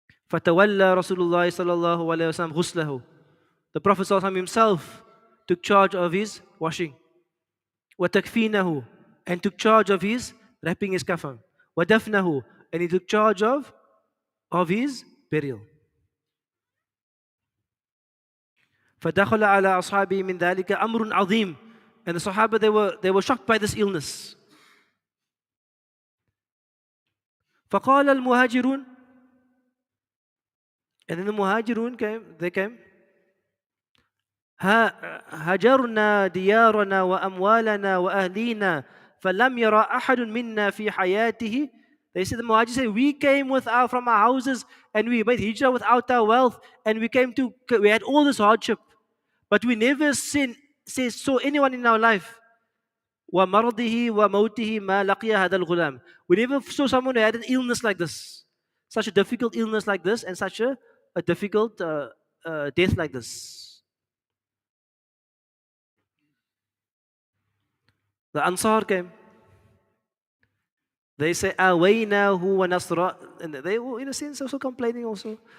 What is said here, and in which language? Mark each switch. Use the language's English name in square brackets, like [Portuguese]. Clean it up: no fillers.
[Arabic] فتولى رسول الله صلى الله عليه وسلم غسله. [English] The Prophet [Arabic] صلى الله عليه وسلم [English] himself took charge of his washing. [Arabic] وتكفينه. [English] And took charge of his wrapping his kafan. [Arabic] ودفنه. [English] And he took charge of his burial. [Arabic] فدخل على أصحابه من ذلك أمر عظيم. [English] And the Sahaba, they were shocked by this illness. [Arabic] فقال المهاجرون. [English] And then the muhajirun came. [Arabic] هجرنا ديارنا وأموالنا وأهلينا فلم يرى أحد منا في حياته. [English] They said, the muhajir said, we came from our houses and we made hijrah without our wealth, and we had all this hardship, but we never saw anyone in our life. [Arabic] ومرضه وموته ما لقي هذا الغلام. [English] We never saw someone who had an illness like this, such a difficult illness like this, and such a difficult death like this. The Ansar came. They say, [Arabic] أَوَيْنَاهُ وَنَصْرَ. [English] And they were, in a sense, also complaining also.